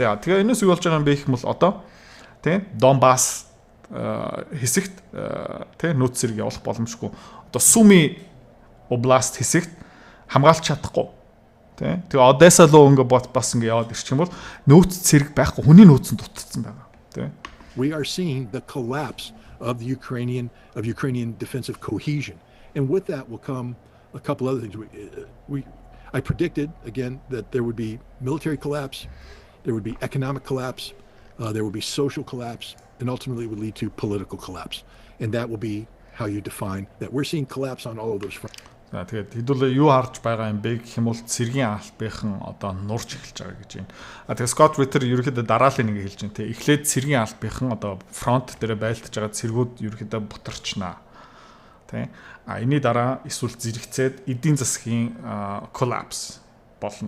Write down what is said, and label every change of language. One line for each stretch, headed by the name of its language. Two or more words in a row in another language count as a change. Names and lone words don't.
Mongolian: За тэгээ энэс юу болж байгаа юм бэ гэх юм бол одоо Донбасс хэсэгт нөөц цэрэг явуулах боломжгүй. Одоо Суми област хэсэгт хамгаалж чадахгүй. Тэгээ Одесса руу ингээд бас ингээд яваад ирчих юм бол нөөц цэрэг байхгүй, хүний нөөц нь дутцсан байгаа.
English: We are seeing the collapse of Ukrainian defensive cohesion, and with that will come a couple other things. I predicted again that there would be military collapse, there would be economic collapse, there would be social collapse, and ultimately it would lead to political collapse, and that will be how you define that. We're seeing collapse on all of those fronts.
Mongolian: За тэгээд хэдүүлээ юу харж байгаа юм бэ гэх юм бол цэргийн албахан одоо нурж эхэлж байгаа гэж байна. Тэгээд Scott Ritter ерөөхдөө дараалал нэг хэлж байна. Эхлээд цэргийн албахан одоо фронт дээр байлдаж байгаа цэргүүд ерөөхдөө бутарчнаа. Энэний дараа эсвэл зэрэгцээд эдийн засгийн collapse болно.